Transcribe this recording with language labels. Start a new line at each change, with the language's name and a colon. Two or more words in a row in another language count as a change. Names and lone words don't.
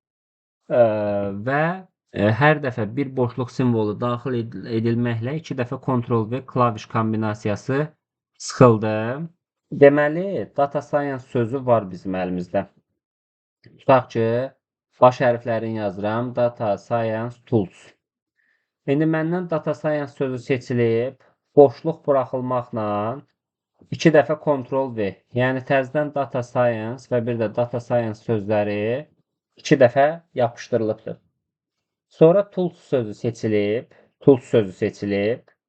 Azerbaijani: Və hər dəfə bir boşluq simvolu daxil edilməklə 2 dəfə Ctrl-V klaviş kombinasiyası sıxıldı. Deməli,
English: data science
Azerbaijani: sözü var bizim əlimizdə. Tutaq ki, baş hərflərini yazıram.
English: Data science tools.
Azerbaijani: İndi məndən
English: data science
Azerbaijani: sözü seçilib, boşluq buraxılmaqla 2 dəfə Ctrl-V, yəni təzədən
English: data science
Azerbaijani: və bir də
English: data science
Azerbaijani: sözləri 2 dəfə yapışdırılıbdır. Sonra tools sözü seçilib.